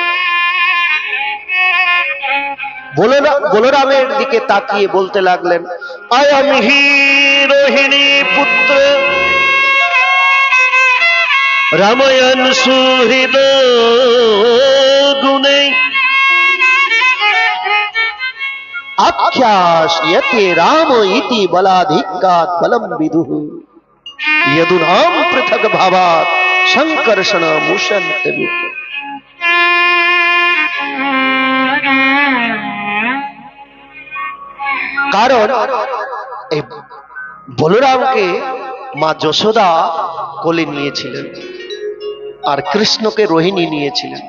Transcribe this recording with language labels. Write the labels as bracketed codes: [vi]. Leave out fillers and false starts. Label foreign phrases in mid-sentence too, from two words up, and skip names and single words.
[bn] বলরামের দিকে তাকিয়ে বলতে লাগলেন, [sa] अयं हि रोहिणीपुत्रो रमयन् सुहृदो गुणैः आख्यास्यते राम इति बलाधिक्याद् बलं विदुः यदुनाम पृथक भावात् संकर्षण मुषन्ते। [bn] কারণ এই বলরামকে মা যশোদা কোলে নিয়েছিলেন আর কৃষ্ণকে রোহিণী নিয়েছিলেন।